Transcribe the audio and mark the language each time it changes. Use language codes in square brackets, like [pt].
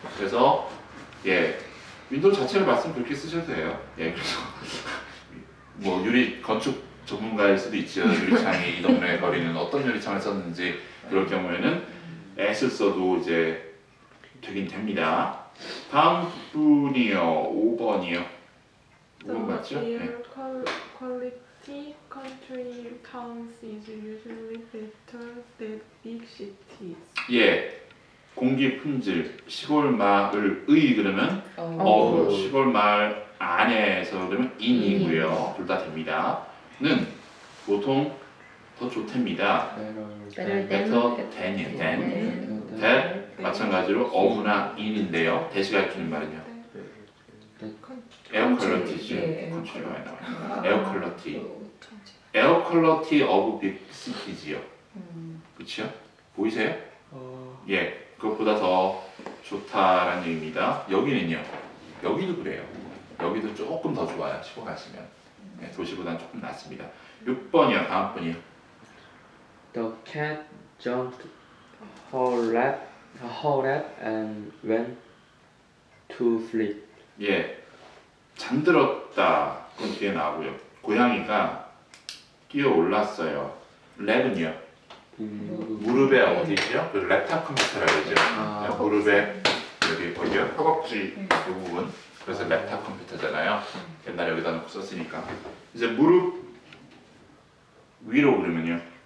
[ko] 그래서 예, 윈도우 자체를 봤으면 그렇게 쓰셔도 돼요. 예, 그래서 뭐 유리 건축 전문가일 수도 있죠. 유리창이 이 동네의 거리는 어떤 유리창을 썼는지 그럴 경우에는 S를 써도 이제 되긴 됩니다. 다음 분이요. 5번이요. 5번 맞죠? [en] The [ko] 네. [en] air quality country towns is usually better than big cities. [ko] 예, 공기 품질 시골 마을의 그러면 시골 마을 안에서 그러면 in이고요. 둘 다 됩니다. 는 보통 더 좋답니다. [en] better [ko] better than이에요. [en] than. [ko] 마찬가지로 of나 in인데요. 대시 가르치는 말은요. 에어 퀄리티죠. 컨트리가 많이 나와요. 에어 퀄리티. 에어 퀄리티 오브 빅 시티지요. 그렇죠? 보이세요? 예, 그것보다 더 좋다라는 얘기입니다. 여기는요. 여기도 그래요. 여기도 조금 더 좋아요. 시골 가시면. 네, 도시보다는 조금 낫습니다. 6번이요. 다음 분이요. [en] The cat jumped her lap and went to sleep. [ko] 예, 잠들었다. 그건 뒤에 나오고요. 고양이가 뛰어 올랐어요. 랩은요. 무릎에 어디죠? 그 랩탑 컴퓨터라고 그러죠. 무릎에 여기 어디요? 허벅지 이 부분. 그래서 랩탑 컴퓨터잖아요. 옛날에 여기다 놓고 썼으니까. 이제 무릎 위로 그러면요.